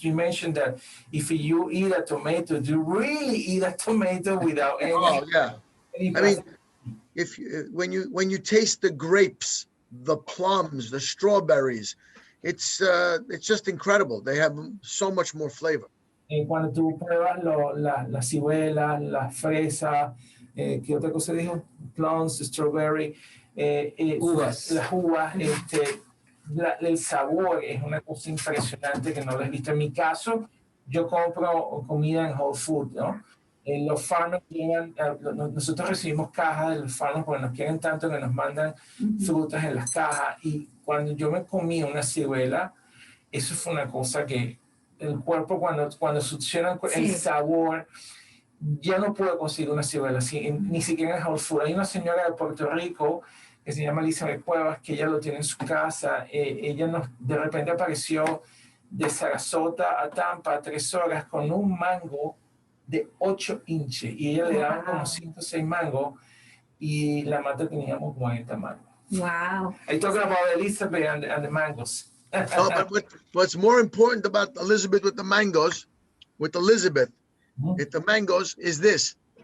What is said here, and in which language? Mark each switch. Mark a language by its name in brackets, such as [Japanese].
[English] You mentioned that if you eat a tomato, do you really eat a tomato without any? Oh yeah. any I mean, when you taste the grapes, the plums, the strawberries, it's just incredible. They have so much more flavor. [Spanish] Cuando tú pruebas las ciruelas, las fresas, ¿qué otra cosa dijo? [English] Plums, strawberry, [Spanish] Uvas. las uvas, el sabor es una cosa impresionante que no lo he visto. En mi caso, yo compro comida en Whole Foods, ¿no? Los farmers llegan, nosotros recibimos cajas de los farmers porque nos quieren tanto que nos mandan frutas en las cajas. Y cuando yo me comí una ciruela, eso fue una cosa que el cuerpo cuando succiona el sabor, ya no puedo conseguir una ciruela así, ni siquiera en Whole Foods. Hay una señora de Puerto Rico que se llama Elizabeth Cuevas, que ella lo tiene en su casa. Ella de repente apareció de Sarasota a Tampa 3 horas con un mango de 8 inches y ella le daba como 5 o 6 mangos y la mata teníamos 40 mangos. [English] Wow. I talking about Elizabeth and the mangoes. No, but what's more important about Elizabeth with the mangoes, with Elizabeth, with the mangoes, is this.